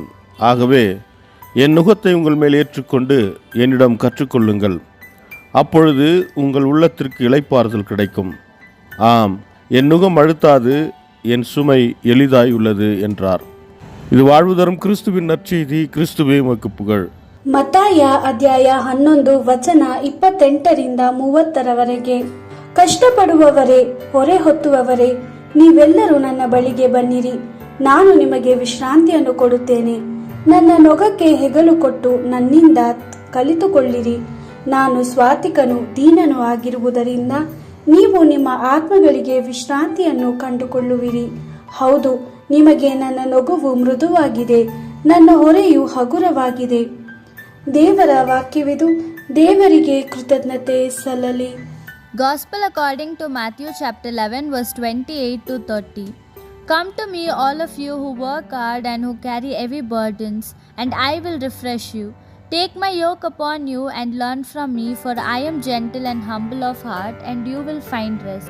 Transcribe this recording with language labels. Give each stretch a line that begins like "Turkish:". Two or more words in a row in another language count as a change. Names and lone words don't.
Tamil: ஆகவே என் நுகத்தை உங்கள் மேல் ஏற்றுக்கொண்டு என்னிடம் கற்றுக்கொள்ளுங்கள். அப்பொழுது உங்கள் உள்ளத்திற்கு இளைப்பாறுதல் கிடைக்கும். ஆம், என் நுகம் அழுத்தாது, என் சுமை எளிதாய் உள்ளது என்றார். இது வாழ்வு தரும் கிறிஸ்துவின் நற்செய்தி. கிறிஸ்துவே உமக்கு புகழ்.
Kannada: ಮತ್ತಾಯ ಅಧ್ಯಾಯ 11 ವಚನ 28-30 ಕಷ್ಟಪಡುವವರೇ, ಹೊರೆ ಹೊತ್ತುವವರೇ, ನೀವೆಲ್ಲರೂ ನನ್ನ ಬಳಿಗೆ ಬನ್ನಿರಿ, ನಾನು ನಿಮಗೆ ವಿಶ್ರಾಂತಿಯನ್ನು ಕೊಡುತ್ತೇನೆ. ನನ್ನ ನೊಗಕ್ಕೆ ಹೆಗಲು ಕೊಟ್ಟು ನನ್ನಿಂದ ಕಲಿತುಕೊಳ್ಳಿರಿ. ನಾನು ಸ್ವಾತಿಕನು ದೀನನೂ ಆಗಿರುವುದರಿಂದ ನೀವು ನಿಮ್ಮ ಆತ್ಮಗಳಿಗೆ ವಿಶ್ರಾಂತಿಯನ್ನು ಕಂಡುಕೊಳ್ಳುವಿರಿ. ಹೌದು, ನಿಮಗೆ ನನ್ನ ನೊಗವು ಮೃದುವಾಗಿದೆ, ನನ್ನ ಹೊರೆಯು ಹಗುರವಾಗಿದೆ. ದೇವರ ವಾಕ್ಯವಿದು. ದೇವರಿಗೆ ಕೃತಜ್ಞತೆ ಸಲ್ಲಲಿ.
English: Gospel according to Matthew chapter 11 verse 28 to 30. Come to me, all of you who work hard and who carry heavy burdens, and I will refresh you. Take my yoke upon you and learn from me, for I am gentle and humble of heart, and you will find rest.